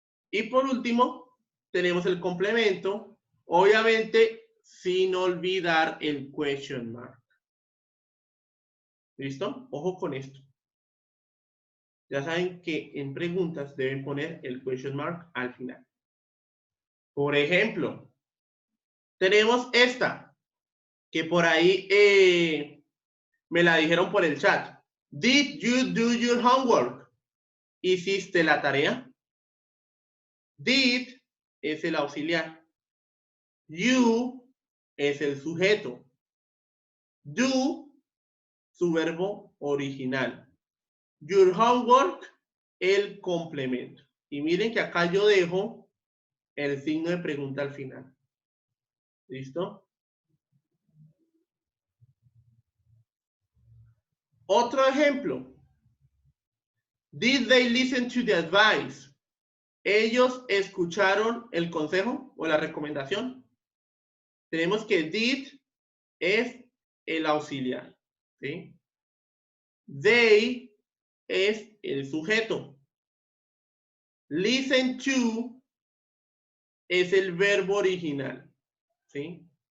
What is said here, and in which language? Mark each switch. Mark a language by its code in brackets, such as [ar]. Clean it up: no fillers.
[es] Y por último, tenemos el complemento. Obviamente, sin olvidar el question mark. ¿Listo? Ojo con esto. Ya saben que en preguntas deben poner el question mark al final. Por ejemplo, tenemos esta, que por ahí me la dijeron por el chat. [en] Did you do your homework? [es] ¿Hiciste la tarea? Did es el auxiliar. You es el sujeto. Do, su verbo original. Your homework, el complemento. Y miren que acá yo dejo el signo de pregunta al final. ¿Listo? Otro ejemplo. [en] Did they listen to the advice? [es] ¿Ellos escucharon el consejo o la recomendación? Tenemos que did es el auxiliar. ¿Sí? They es el sujeto. Listen to es el verbo original. ¿Sí?